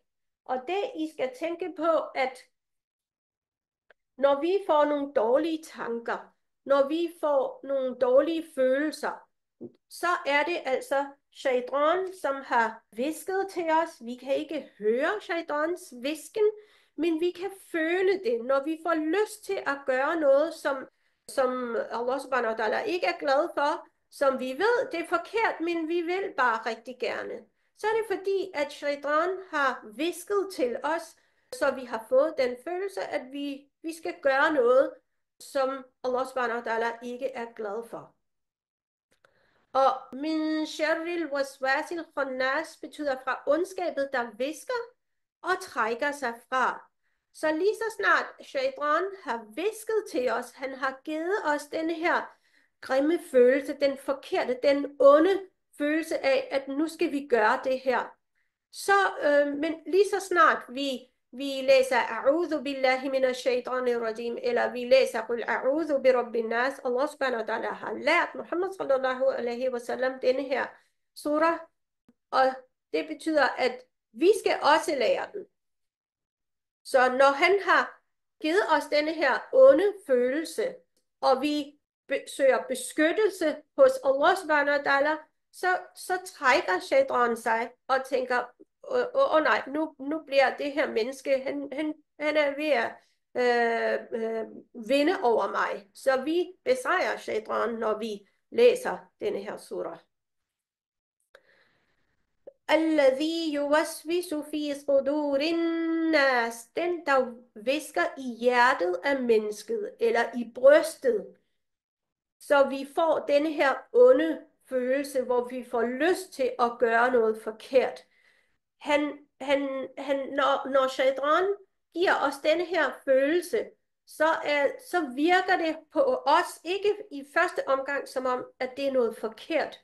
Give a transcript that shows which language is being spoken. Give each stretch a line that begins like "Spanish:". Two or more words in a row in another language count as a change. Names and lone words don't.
Danish: Og det, I skal tænke på, at når vi får nogle dårlige tanker, når vi får nogle dårlige følelser, så er det altså shaitan, som har visket til os. Vi kan ikke høre shaitans visken, men vi kan føle det, når vi får lyst til at gøre noget, som
Arabic: الله سبحانه وتعالى
Danish: ikke er glad for, som vi ved, det er forkert, men vi vil bare rigtig gerne. Så er det fordi, at shaitan har visket til os, så vi har fået den følelse, at vi skal gøre noget, som
Arabic: الله سبحانه وتعالى
Danish: ikke er glad for. Og
Arabic: من شر الوسواس الخناس
Danish: betyder fra ondskabet, der visker og trækker sig fra. Så lige så snart shaitan har visket til os, han har givet os den her grimme følelse, den forkerte, den onde følelse af, at nu skal vi gøre det her. Så, men lige så snart vi læser
Arabic: أعوذ بالله من الشيطان الرجيم,
Danish: eller vi læser
Arabic: قل أعوذ برب الناس, الله سبحانه وتعالى
Danish: har lært
Arabic: محمد صلى الله عليه وسلم
Danish: denne her surah, og det betyder, at vi skal også lære den. Så når han har givet os denne her onde følelse, og vi søger beskyttelse hos
Arabic: الله سبحانه وتعالى,
Danish: så trækker shaitan sig og tænker, nej, nu bliver det her menneske, han er ved at vinde over mig. Så vi besejrer shaitan, når vi læser denne her surah.
Arabic: الذي يوسوس في صدور الناس,
Danish: den der visker i hjertet af mennesket, eller i brystet. Så vi får denne her onde følelse, hvor vi får lyst til at gøre noget forkert. Når shaitan giver os denne her følelse, så virker det på os ikke i første omgang som om, at det er noget forkert.